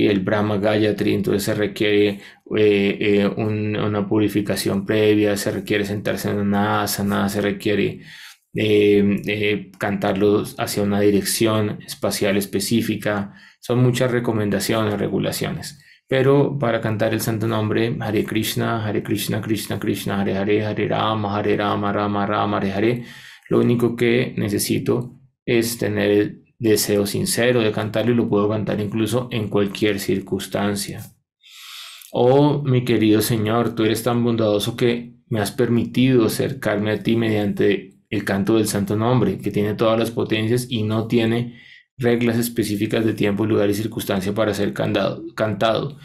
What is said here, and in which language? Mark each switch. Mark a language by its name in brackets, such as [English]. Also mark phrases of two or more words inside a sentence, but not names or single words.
[Spanish] El Brahma Gayatri, entonces se requiere una purificación previa, se requiere sentarse en una asana, se requiere cantarlos hacia una dirección espacial específica. Son muchas recomendaciones, regulaciones. Pero para cantar el santo nombre, [Sanskrit] हरे कृष्ण, कृष्ण कृष्ण, हरे हरे, हरे राम, राम राम, हरे हरे, [Spanish] lo único que necesito es tener el deseo sincero de cantarlo, y lo puedo cantar incluso en cualquier circunstancia. Oh, mi querido Señor, tú eres tan bondadoso que me has permitido acercarme a ti mediante el canto del santo nombre, que tiene todas las potencias y no tiene reglas específicas de tiempo, lugar y circunstancia para ser cantado.